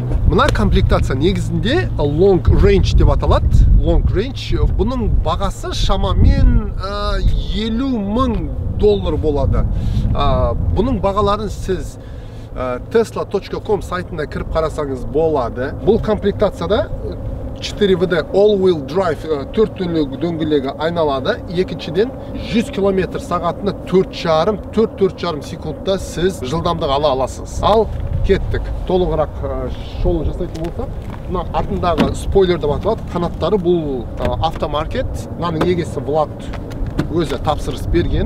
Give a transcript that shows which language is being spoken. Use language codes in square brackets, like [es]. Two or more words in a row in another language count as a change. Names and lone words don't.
[kk] Мына комплектация негізінде [en] long range [kk] деп аталады. [en] Long range, [kk] бұның бағасы шамамен $50,000 болады. Бұның бағаларын сіз tesla.com сайтында кіріп қарасаңыз болады. Бұл комплектацияда [en] 4WD all-wheel drive [kk] 4 дөңгелегі айналады. Екіншіден 100 км сағатына 4,5 секундта сіз жылдамдық ала аласыз. Ал кеттік. Толығырақ шолу жасайтын болсақ, мына артындағы спойлер деп аталады. Қанаттары бұл автомаркет. Мынаның егесі Влад өзі тапсырыс берген.